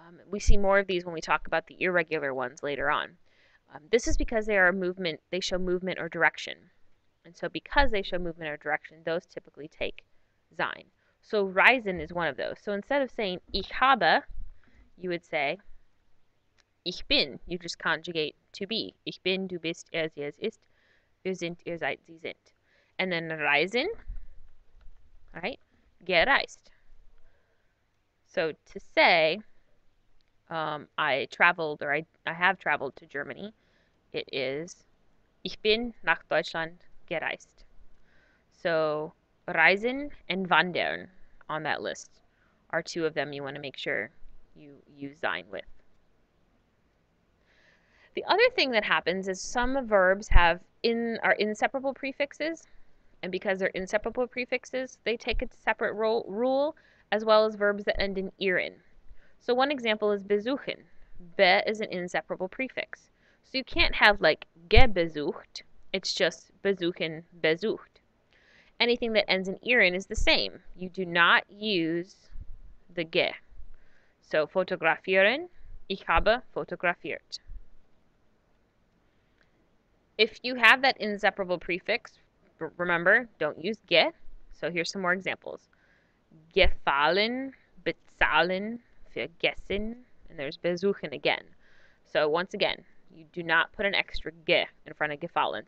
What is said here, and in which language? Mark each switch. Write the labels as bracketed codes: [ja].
[en] We see more of these when we talk about the irregular ones later on. This is because they show movement or direction. And so because they show movement or direction, those typically take sein. So reisen is one of those. So instead of saying [de] ich habe, [en] you would say [de] ich bin. [en] You just conjugate to be. [de] Ich bin, du bist, er, sie, es ist. Wir sind, ihr seid, sie sind. [en] And then reisen, right? Gereist. So to say, I traveled or I have traveled to Germany, it is [de] ich bin nach Deutschland gereist. [en] So reisen and wandern on that list are two of them you want to make sure you use sein with. The other thing that happens is some verbs are inseparable prefixes, and because they're inseparable prefixes, they take a separate rule, as well as verbs that end in iren. So one example is besuchen. Be is an inseparable prefix. So you can't have like gebesucht, it's just besuchen, besucht. Anything that ends in iren is the same. You do not use the ge. [de] So fotografieren, ich habe fotografiert. [en] If you have that inseparable prefix, remember, don't use ge. So here's some more examples. Gefallen, bezahlen, vergessen, and there's besuchen again. So once again, you do not put an extra ge in front of gefallen.